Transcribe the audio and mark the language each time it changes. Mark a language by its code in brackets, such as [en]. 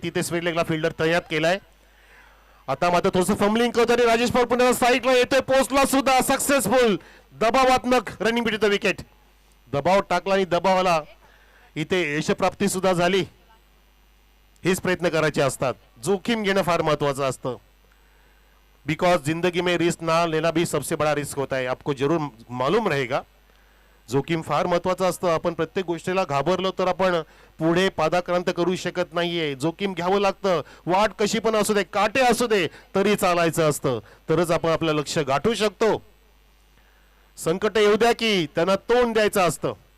[mr] तिथे sweet लेगला fielder तैनात केलाय. आता मात्र थोडंसं फंबलिंग करतो आणि राजेश पवार पुन्हा साईडला येतोय, पोहोचला सुद्धा, successful. दबावात्मक running between the wicket. दबाव टाकला आणि दबावाला इथे यशप्राप्ती सुद्धा झाली. हेच प्रयत्न करायचे असतात. जोखीम घेणं फार महत्वाचं असतं. [hi] बिकॉज जिंदगी में रिस्क ना लेना भी सबसे बड़ा रिस्क होता है. आपको जरूर मालूम रहेगा. [mr] जोखीम फार महत्वाचं असतं. आपण प्रत्येक गोष्टीला घाबरलो तर आपण पुढे पादाक्रांत करू शकत नाहीये. जोखीम घ्यावं लागतं. वाट कशी पण असू दे, काटे असू दे, तरी चालायचं असतं. तरच आपण आपलं लक्ष्य गाठू शकतो. संकट येऊ द्या की त्यांना तोंड द्यायचं असतं.